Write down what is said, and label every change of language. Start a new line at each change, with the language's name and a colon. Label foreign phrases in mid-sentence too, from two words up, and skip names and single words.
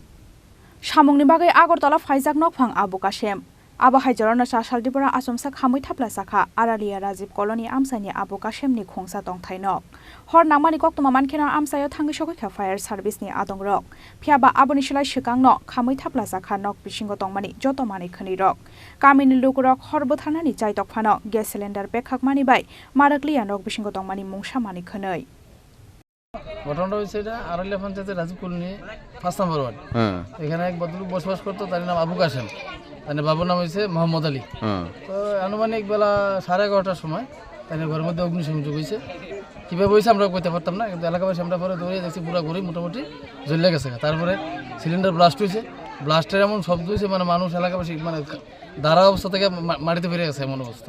Kok Borok: Shamongni bagai Agortala Faizak Nokphang Abu Kashem Aba Haijarona Shaldipuro Asumsa Kamai Tapla Chaka Aralia Rajiv Colony Amsaini Abu Kashemni Kungsa Tong Thainok Hornangmani Koktoma Mankeno Amsayo Tangi Shoika
English: Fire Service
Kok Borok: ni Adong Rock Piaba Abunisle Shikangno Kamai Tapla Chaka Nok Bishingo Tongmani Jotomani Khniro Kamini Lukurok Horbothanani Chaitok Phano
English: gas cylinder
Kok Borok: Bekhakmani bai Maraklia Nok Bishingo Tongmani Mungshamani Khnoi
Bangla: ঘটনাটা হয়েছে এটা আরলিয়া পঞ্চায়েতের রাজীব কলোনি 5 নম্বর ওয়ার্ড এখানে এক ভদ্রলোক বসবাস করতো তার নাম আবু কাশেম তার বাবার নাম হয়েছে মোহাম্মদ আলী তো আনুমানিক বেলা 11:30টার সময় তার ঘরের মধ্যে অগ্নিসংযোগ হয়েছে কিভাবে হয়েছে আমরা কইতে পারতাম না কিন্তু এলাকাবাসী আমরা পরে দৌড়ে দেখছি পুরো ঘরে মোটামুটি জ্বলে গেছে তারপরে
English: cylinder blast
Bangla: হয়েছে ব্লাস্টের এমন শব্দ হয়েছে মানে মানুষ এলাকাবাসী মানে দাঁড়া অবস্থা থেকে মাটিতে ফিরে গেছে এমন অবস্থা